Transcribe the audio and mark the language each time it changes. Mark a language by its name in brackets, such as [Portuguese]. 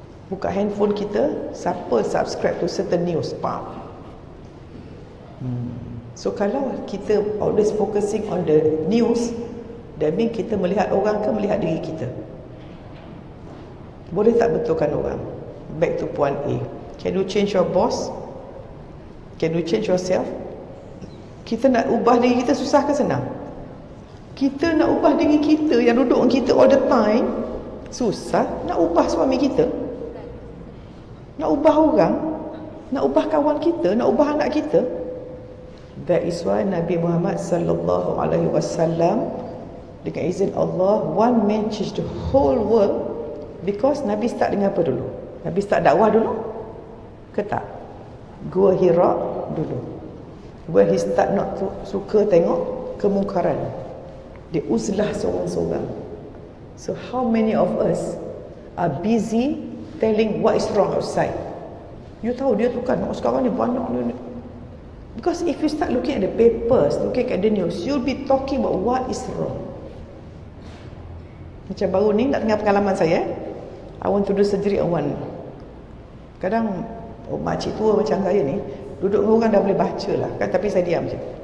[Malay] Buka handphone kita, siapa [English] subscribe to certain news, [Malay] So kalau kita [English] always focusing on the news, that means [Malay] kita melihat orang ke melihat diri kita? Boleh tak betulkan orang? [English] Back to point A. Can you change your boss? Can you change yourself? [Malay] Kita nak ubah diri kita susah ke senang? Kita nak ubah diri kita yang duduk dengan kita [English] all the time, [Malay] susah. Nak ubah suami kita, nak ubah orang, nak ubah kawan kita, nak ubah anak kita. [English] That is why Nabi Muhammad sallallahu alaihi wasallam, [Malay] dengan izin Allah, [English] one man change the whole world. [Malay] Because Nabi start dengan apa dulu? Nabi start dakwah dulu ke tak? Gua Hira dulu, [English] where he start not [Malay] suka tengok kemungkaran. Dia uzlah seorang-seorang. [English] So how many of us are busy telling what is wrong outside? [Malay] You tahu dia tu kan sekarang ni banyak ni. [English] Because if you start looking at the papers, looking at the news, you'll be talking about what is wrong. [Malay] Macam baru ni nak dengar pengalaman saya. [English] I want to do surgery on one. [Malay] Kadang makcik tua macam saya ni duduk dengan orang dah boleh baca lah kan, tapi saya diam je.